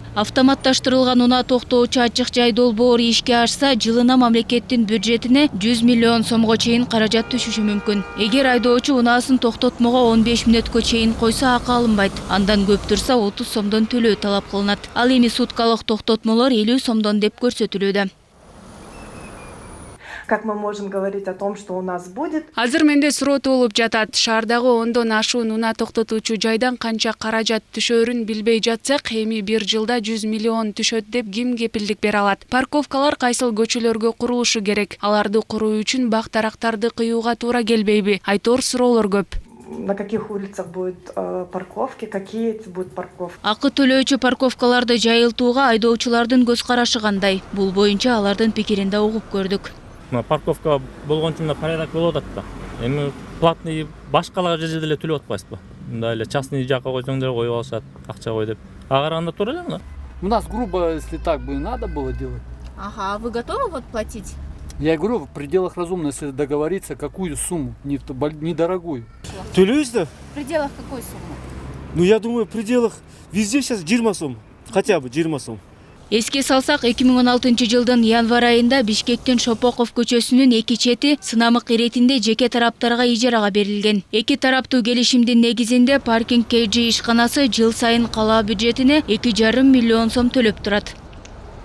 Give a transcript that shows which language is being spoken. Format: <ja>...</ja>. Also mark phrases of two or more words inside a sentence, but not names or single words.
<ky>Автоматташтырылган унаа токтоочу ачык жай долбоору ишке ашса, жылына мамлекеттин бюджетине 100 миллион сомго чейин каражат түшүшү мүмкүн. Эгер айдоочу унаасын токтотмого 15 мүнөткө чейин койсо, акы алынбайт. Андан көп турса 30 сомдон төлөө талап кылынат. Ал эми суткалык токтотмолор 50 сомдон деп көрсөтүлүүдө.</ky> <ru>Как мы можем говорить о том, что у нас будет?</ru> <ky>Азыр менде суроо болуп жатат. Шаардагы 10дон ашуун унаа токтотуучу жайдан канча каражат түшөрүн билбей жатсак, эми бир жылда 100 миллион түшөт деп ким кепилдик бере алат? Парковкалар кайсыл көчөлөргө курулушу керек? Аларды куруу үчүн бак-дарактарды кыюуга туура келбейби? Айтор суроолор көп.</ky> <ru>На каких улицах будут парковки, какие это будут парковки?</ru> <ky>Акы төлөөчү парковкаларды жайылтууга айдоочулардын көз карашы кандай? Бул боюнча алардын пикирин да угуп көрдүк. Парковка болгончун порядок болуп атат да. Эми платный башкаларга жерде деле төлөп атпайсызбы? Мындай эле частный жакка койсоңдор коюп алышат, акча кой деп. Ага караганда туура эле да.</ky> <ru>У нас грубо, если так бы надо было делать. Ага, а вы готовы вот платить? Я говорю, в пределах разумно, если договориться, какую сумму, недорогую.</ru> <ky>Төлөйбүз да?</ky> <ru>В пределах какой суммы? Ну, я думаю, в пределах везде сейчас 20 сом. Хотя бы 20 сом.</ru> <ky>Эске салсак, 2016 жылдын январь айында Бишкектин Шопоков көчөсүнүн эки чети сынамык иретинде жеке тараптарга ижарага берилген. Эки тараптуу келишимдин негизинде паркинг KG ишканасы жыл сайын кала бюджетине 2,5 миллион сом төлөп турат.</ky>